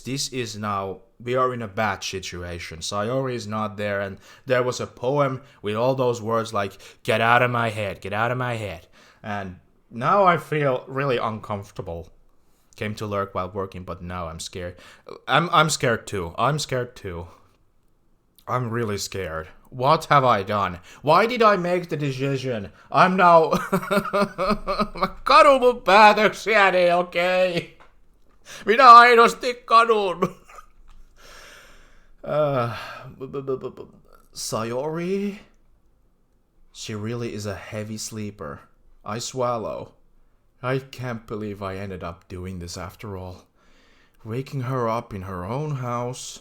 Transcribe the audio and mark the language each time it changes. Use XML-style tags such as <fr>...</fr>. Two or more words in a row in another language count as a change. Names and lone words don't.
<en>This is now, we are in a bad situation. Sayori is not there, and there was a poem with all those words like, get out of my head, get out of my head. And now I feel really uncomfortable. Came to lurk while working, but now I'm scared. I'm scared too. I'm scared too. I'm really scared. What have I done? Why did I make the decision? I'm now...</en> <fi>Mä kadun mun päätöksiäni, okei? Minä aidosti kadun. Sayori?</fi> <en>She really is a heavy sleeper. I swallow. I can't believe I ended up doing this after all. Waking her up in her own house...</en>